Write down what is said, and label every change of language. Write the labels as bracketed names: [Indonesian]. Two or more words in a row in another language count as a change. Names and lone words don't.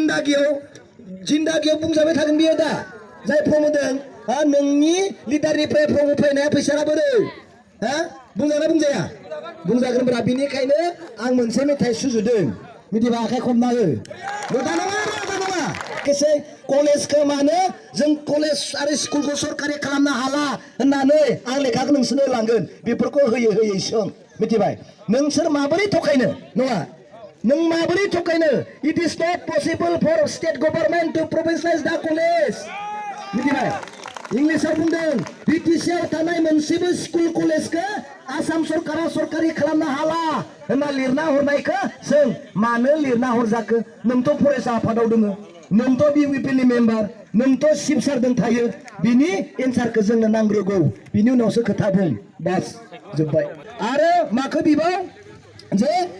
[Bodo] जिन्दागियाव बुंजाबाय थागोन बियो दा जाय फर्म होदों नोंनि लिडारनिफ्राय फर्म होफैनाया फैसा लाबोदो बुंजागोन बुंजाया बुंजागोनब्रा बिनिखायनो आं मोनसे मेथाइ सुजुदों मिथिबा आखाइ खबना हो मोजां नङा केसे कलेजखौ मानो जों कलेज आरो स्कुलखौ सरकारि खालामनो हाला होननानै आं लेखाखौ नोंसोरनो लांगोन बेफोरखौ होयै सों मिथिबाय नोंसोर माबोरै थगायनो नङा नों माबोरै थगायनो [English] it is not possible for state government to provincialize the college [Bodo] मिथिबाय इंलिसाव बुंदों BTC-आव थानाय मोनसेबो स्कुल कलेजखौ आसाम सरकारा सरकारि खालामनो हाला होनना लिरना हरनायखौ जों मानो लिरना हरजाखो नोंथ' फरायसा आफादाव दङ नोंथ' UPPनि मेम्बार नोंथ' चिफ सारजों थायो बिनि एन्सारखौ जोंनो नांग्रोगौ बिनि उनावसो खोथा बुं बास जोब्बाय आरो माखौ बिबाव जे